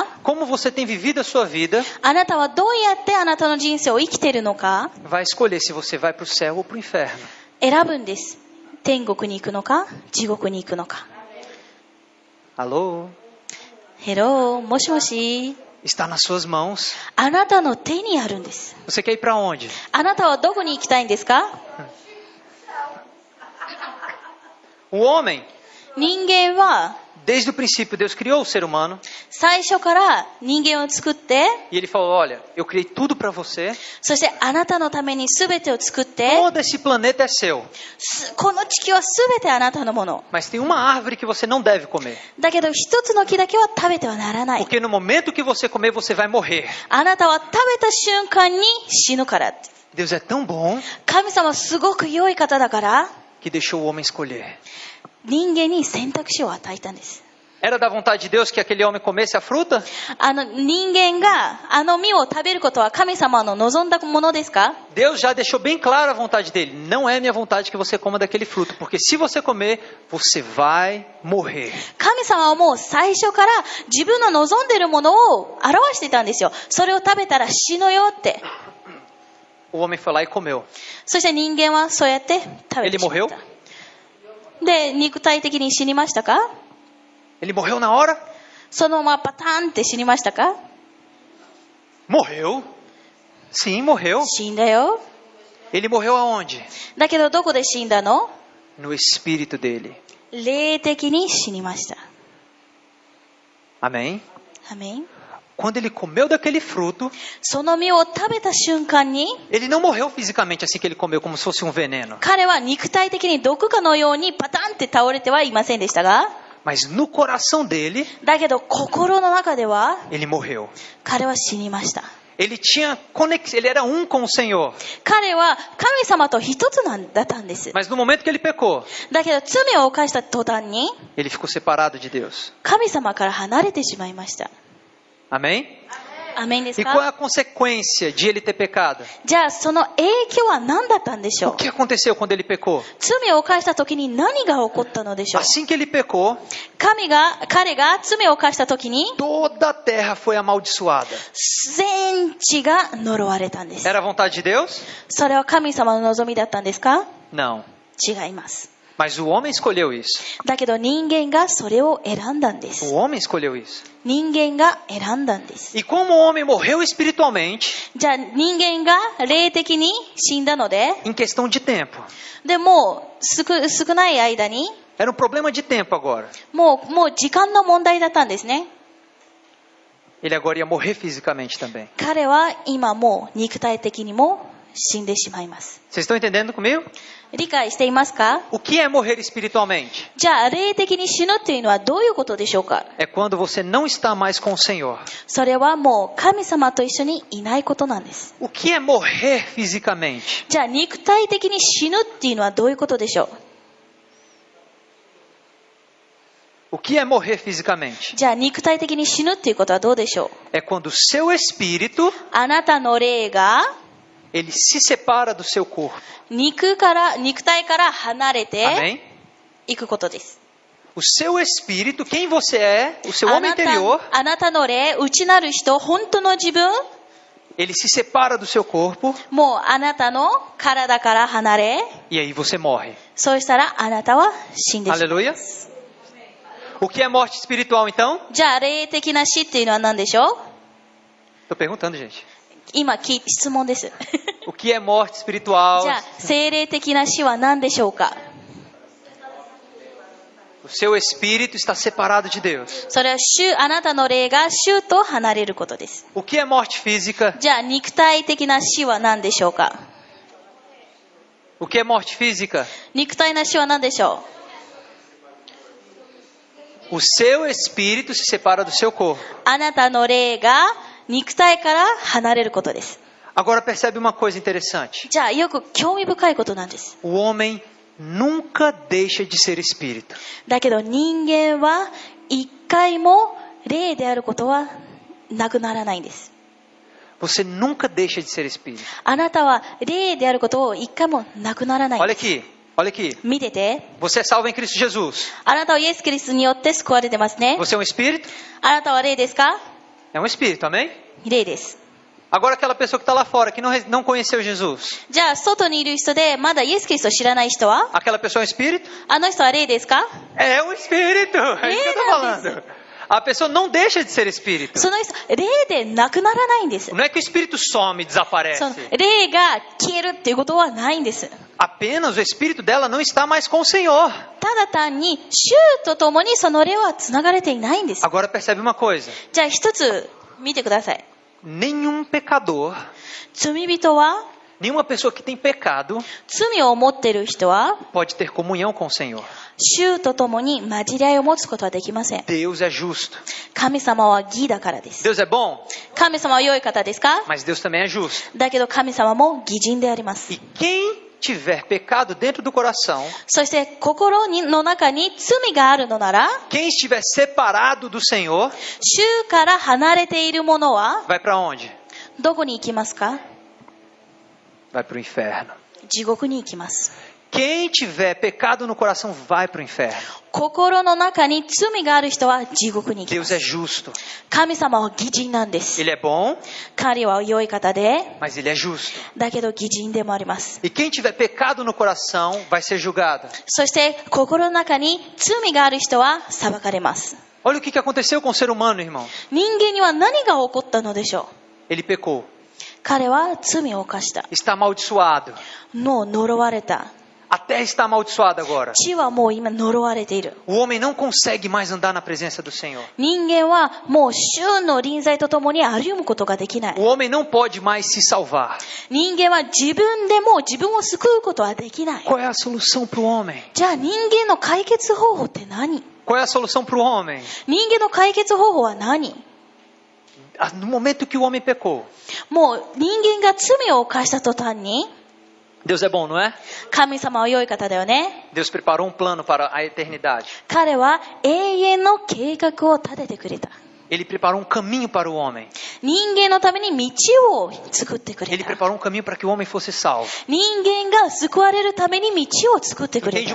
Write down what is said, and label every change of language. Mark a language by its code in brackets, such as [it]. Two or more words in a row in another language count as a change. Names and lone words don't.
[pt] como você tem vivido a sua vida, [ja] あなたはどうやってあなたの人生を生きているのか [pt] vai escolher se você vai para o céu ou para o inferno. [ja] 選ぶんです。天国に行くのか、地獄に行くのか。 [pt] Alô? [ja] ヘロー、もしもし。 [pt] Está nas suas mãos. [ja] あなたの手にあるんです。 [pt] Você quer ir para onde? [ja] あなたはどこに行きたいんですか？ [pt] O homem, [ja] 人間は [pt] desde o princípio, Deus criou o ser humano [ja] 最初から人間を作って、 [pt] e Ele falou: olha, eu criei tudo para você. [ja] そしてあなたのために全てを作って、 [pt] Todo esse planeta é seu. [ja] この地球は全てあなたのもの。 [pt] Mas tem uma árvore que você não deve comer. [ja] だけど一つの木だけは食べてはならない。 [pt] Porque no momento que você comer, você vai morrer. [ja] あなたは食べた瞬間に死ぬからって。 [pt] Deus é tão bom [ja] 神様はすごく良い方だから、 [pt] que deixou o homem escolher. [ja] 人間に選択肢を与えたんです。 [pt] Era da vontade de Deus que aquele homem comesse a fruta? [ja] 人間が実を食べることは神様の望んだものですか？ [pt] Deus já deixou bem clara a vontade dele. Não é minha vontade que você coma daquele fruto, porque se você comer, você vai morrer. [ja] 神様はもう最初から自分の望んでいるものを表していたんですよ。それを食べたら死ぬよって。 [pt] O homem foi lá e comeu. [ja] そして人間はそうやって食べて [pt] Ele [ja] しまっ [pt] morreu? [ja] た。で、肉体的に死にましたか？ [pt] Ele morreu na hora? [ja] そのままパターンって死にましたか？ [pt] Morreu. Sim, morreu. [ja] 死んだよ。 [pt] Ele morreu aonde? [ja] だけどどこで死んだの？ [pt] No espírito dele. [ja] 霊的に死にました。 [pt] Amém? [ja] アメン。 [pt] Quando ele comeu daquele fruto, [ja] その実を食べた瞬間に、 [pt] ele não morreu fisicamente assim que ele comeu, como se fosse um veneno. [ja] 彼は肉体的に毒かのようにパタンって倒れてはいませんでしたが、 [pt] Mas no coração dele, [ja] だけど心の中では [pt] ele morreu. [ja] 彼は死にました。 [pt] Ele tinha conexão, ele era um com o Senhor. [ja] 彼は神様と一つだったんです。 [pt] Mas no momento que ele pecou, [ja] だけど罪を犯した途端に [pt] ele ficou separado de Deus. [ja] 神様から離れてしまいました。 [pt] Amém? [ja] アメンです [pt] E qual é [ja] か？ [pt] a consequência de ele ter pecado? [ja] じゃあその影響は何だったんでしょ [pt] O [ja] う？ [pt] que aconteceu quando ele pecou? [ja] 罪を犯した時に何が起こったのでしょう？ [pt] Assim que ele pecou, [ja] 彼が罪を犯した時に [pt] toda a terra foi amaldiçoada. [ja] 全地が呪われたんです。 [pt] Era a vontade de Deus? [ja] それは神様の望みだったんですか？ [pt] Não. [ja] 違います。 [pt] Mas o homem escolheu isso. [ja] だけど人間がそれを選んだんで [pt] O [ja] す。 [pt] homem escolheu isso. [ja] 人間が選んだんです。 [pt] E como o homem morreu espiritualmente, [ja] じゃあ人間が霊的に死んだので、 [pt] em questão de tempo. [ja] でもう少ない間に、 [pt] Era um problema de tempo agora. [ja] もう時間の問題だったんですね。 [pt] Ele agora ia morrer fisicamente também. [ja] 彼は今もう肉体的にも死んでしまいます。 [pt] Vocês estão entendendo comigo? [ja] 理解していますか？ [pt] O que é morrer espiritualmente? [ja] じゃあ霊的に死ぬっていうのはどういうことでしょうか？ [pt] É quando você não está mais com o Senhor. [ja] それはもう神様と一緒にいないことなんです。 [pt] O que é morrer fisicamente? [ja] じゃあ肉体的に死ぬっていうのはどういうことでしょう？ [pt] O que é morrer fisicamente? [ja] じゃあ肉体的に死ぬっていうことはどうでしょう？ [pt] É quando o seu espírito, [ja] あなたの霊が [pt] ele se separa do seu corpo. [ja] 肉体から離れて [pt] Amém? [ja] いくことです。 [pt] O seu espírito, quem você é, o seu homem interior, [ja] あなたの霊、内なる人、本当の自分、 [pt] ele se separa do seu corpo [ja] もうあなたの体から離れ、 [pt] e aí você morre. [ja] そうしたらあなたは死んでしまう。 [pt] Aleluia? O que é morte espiritual então? [ja] じゃあ霊的な死っていうのは何でしょう？ [pt] Tô perguntando, gente. [ja] 今質問です。 [pt] O que é morte espiritual? [ja] じゃあ精霊的な死は何でしょうか？ [pt] O seu espírito está separado de Deus. [ja] それはあなたの霊が主と離れることです。 [pt] O que é morte física? [ja] じゃあ肉体的な死は何でしょうか？ [pt] O que é morte física? [ja] 肉体な死は何でしょう？ [pt] O seu espírito se separa do seu corpo. [ja] あなたの霊が肉体から離れることです。 [pt] Agora percebe uma coisa interessante. [ja] じゃあよく興味深いことなんです。 [pt] O homem nunca deixa de ser espírito. [ja] だけど人間は一回も霊であることはなくならないんです。 [pt] Você nunca deixa de ser espírito. [ja] あなたは霊であることを一回もなくならないん [pt] Olha [ja] です。 [pt] aqui. Olha aqui. [ja] 見てて。 [pt] Você é salvo em Cristo Jesus. [ja] あなたはイエス・キリストによって救われてますね。 [pt] Você é um espírito? [ja] あなたは霊ですか？ [pt] É um espírito, amém? [ja] 霊です。 [pt] Agora aquela pessoa que está lá fora, que não conheceu Jesus. [ja] じゃあ、外にいる人で、まだイエス・キリストを知らない人は？ [pt] Aquela pessoa é um espírito? [ja] あの人は霊ですか？ [pt] É um espírito. É isso que eu tô falando. A pessoa não deixa de ser espírito. [ja] その人、霊でなくならないんです。 [pt] Não é que o espírito some, [ja] その [pt] desaparece. [ja] 霊が消えるっていうことはないんです。 [pt] Apenas o espírito dela não está mais com o Senhor. [ja] ただ単に、主と共にその霊は繋がれていないんです。 [pt] Agora percebe uma coisa. [ja] じゃあ一つ見てください。 [pt] Nenhum pecador, [ja] 罪人は、 [pt] nenhuma pessoa que tem pecado [ja] 罪を持っている人は、 [pt] pode ter comunhão com o Senhor. [ja] 主と共に混じり合いを持つことはできません。 [pt] Deus é justo. [ja] 神様は義だからです。 [pt] Deus é bom, [ja] 神様は良い方ですか？ [pt] mas Deus também é justo. [ja] だけど神様も義人であります。 [pt] E quem tiver pecado dentro do coração, [ja] そして心の中に罪があるのなら、 [pt] quem estiver separado do Senhor, [ja] 主から離れている者は [pt] vai para onde? [ja] どこに行きますか？ [pt] Vai para o inferno. [ja] 地獄に行きます。 [pt] Quem tiver pecado no coração vai para o inferno. [ja] 心の中に罪がある人は地獄に行きま [pt] Deus é [ja] す。 [pt] justo. [ja] 神様は義人なんです。 [pt] Ele é bom, [ja] 彼は良い方で、 [pt] mas ele é justo. [ja] だけど義人でもあります。 [pt] E quem tiver pecado no coração vai ser julgado. [ja] そして心の中に罪がある人は裁かれます。 [pt] Olha o que aconteceu com o ser humano, irmão. [ja] 人間には何が起こったのでしょう？ [pt] Ele pecou. [ja] 彼は罪を犯した。 [pt] Está amaldiçoado. [ja] もう呪われた。 [pt] A terra está amaldiçoada agora. [ja] 地はもう今呪われている。 [pt] O homem não consegue mais andar na presença do Senhor. [ja] 人間はもう主の臨在とともに歩むことができない。 [pt] O homem não pode mais se salvar. [ja] 人間は自分でもう自分を救うことはできない。 [pt] Qual é a solução para o homem? [ja] じゃあ人間の解決方法って何？ [pt] Qual é a solução para o homem? [ja] 人間の解決方法は何？ [pt] No momento que o homem pecou, [ja] もう人間が罪を犯した途端に、 [pt] Deus é bom, não é? [ja] 神様は良い方だよね。 [pt] Deus preparou um plano para a eternidade. [ja] 彼は永遠の計画を立ててくれた。 [pt] Ele preparou um caminho para o homem. [ja] 人間のために道を作ってくれ [pt] Ele [ja] た。 [pt] preparou um caminho para que o homem fosse salvo. [ja] 人間が救われるために道を作ってくれ